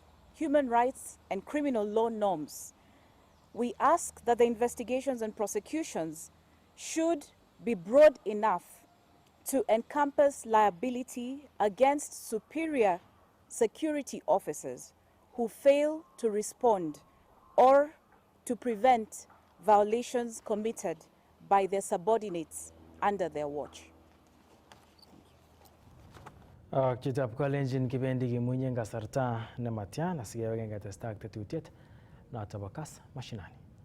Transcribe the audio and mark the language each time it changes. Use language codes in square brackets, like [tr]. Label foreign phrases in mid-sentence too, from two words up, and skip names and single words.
[en] human rights and criminal law norms, we ask that the investigations and prosecutions should be broad enough to encompass liability against superior security officers who fail to respond or to prevent violations committed by their subordinates under their watch. [kln] Chitab kolenjin kibendi kimunye kasarta nematyan asikeweken ketesta ak tetutiet noto bo Kass Mashinani.